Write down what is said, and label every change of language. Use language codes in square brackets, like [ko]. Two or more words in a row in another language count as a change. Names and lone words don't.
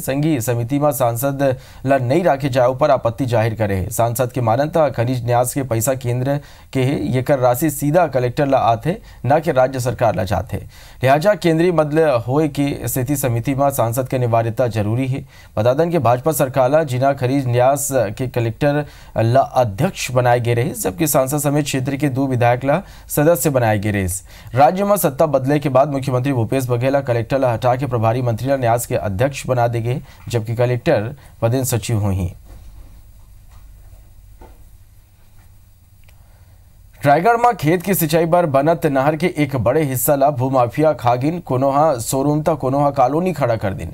[hne] संघीय समिति में सांसद ला नहीं रखे जाए पर आपत्ति जाहिर करे है। सांसद के मानता खनिज न्यास के पैसा केंद्र के है, ये कर राशि सीधा कलेक्टर ला आते न कि राज्य सरकार ला जाते। लिहाजा केंद्रीय बदले होए की स्थिति समिति में सांसद के निवार्यता जरूरी है। बता दें कि भाजपा सरकार जिना खनिज न्यास के कलेक्टर ला अध्यक्ष बनाए गए रहे, जबकि सांसद समेत क्षेत्र के 2 विधायक ला सदस्य बनाए गए रहे। राज्य में सत्ता बदले के बाद मुख्यमंत्री भूपेश बघेल कलेक्टर ला हटा के प्रभारी मंत्री ला न्यास के अध्यक्ष बना दे गए, जबकि कलेक्टर पदेन सचिव हुई। रायगढ़ में खेत की सिंचाई पर बनत नहर के एक बड़े हिस्सा ला भूमाफिया खागिन कोनोहा शोरूम तक कोनोहा कॉलोनी खड़ा कर दिन।